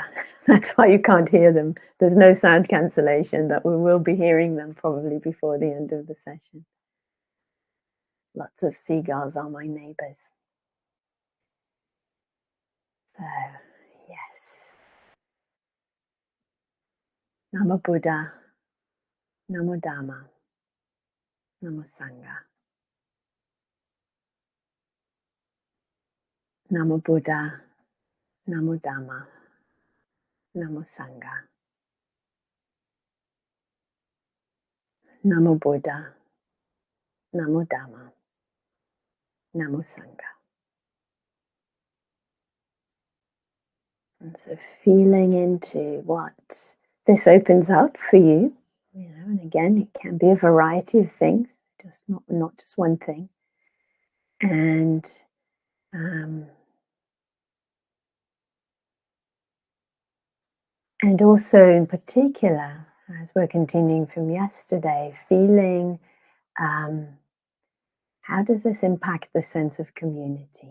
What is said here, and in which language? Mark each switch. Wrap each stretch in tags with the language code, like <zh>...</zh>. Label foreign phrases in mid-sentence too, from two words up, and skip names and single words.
<en>That's why you can't hear them. There's no sound cancellation, but we will be hearing them probably before the end of the session. Lots of seagulls are my neighbours. So, yes.</en> <pi>Namo Buddha, Namo Dhamma, Namo Sangha. Namo Buddha, Namo Dhamma, Namo Sangha. Namo Buddha, Namo Dhamma, Namo Sangha.</pi> <en>And so feeling into what this opens up for you, and again, it can be a variety of things, just not just one thing. And also in particular, As we're continuing from yesterday, feeling how does this impact the sense of community?</en>